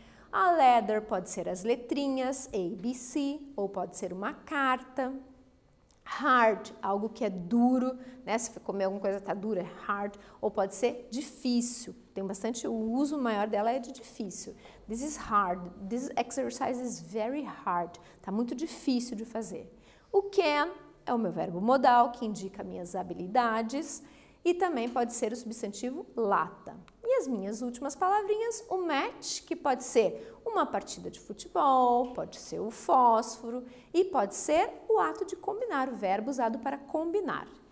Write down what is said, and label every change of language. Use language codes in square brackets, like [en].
[pt] A leather pode ser as letrinhas, A, B, C, ou pode ser uma carta. Hard, algo que é duro, né? Se comer alguma coisa tá dura, é hard. Ou pode ser difícil. Tem bastante, o uso maior dela é de difícil. [en] This is hard. This exercise is very hard. [pt] Tá muito difícil de fazer. O can é o meu verbo modal, que indica minhas habilidades. E também pode ser o substantivo lata. E as minhas últimas palavrinhas, o match, que pode ser uma partida de futebol, pode ser o fósforo e pode ser o ato de combinar, o verbo usado para combinar.